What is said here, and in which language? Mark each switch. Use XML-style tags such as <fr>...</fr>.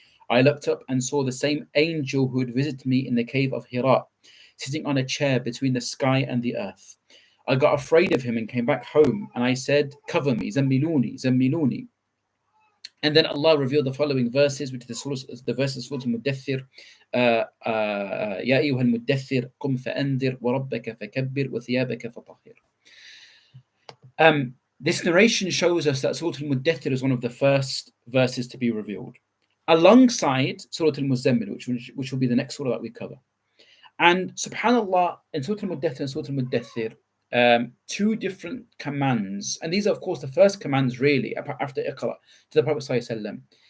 <en>I looked up and saw the same angel who had visited me in the cave of Hira, sitting on a chair between the sky and the earth. I got afraid of him and came back home, and I said, cover me,</en> <ar>zammiluni, zammiluni.</ar> <en>And then Allah revealed the following verses, which is the verses of Surah Al-Mudathir.</en> <ar>يا أيها المدثر قم فأنذر وربك فكبر وثيابك فطهر.</ar> <en>This narration shows us that Surah Al-Mudathir is one of the first verses to be revealed, alongside Surah Al-Muzammil, which will be the next surah that we cover. And subhanAllah, in Surah Al-Mudathir and Surah Al-Mudathir, two different commands, and these are of course the first commands really after Iqra to the Prophet ﷺ.</en>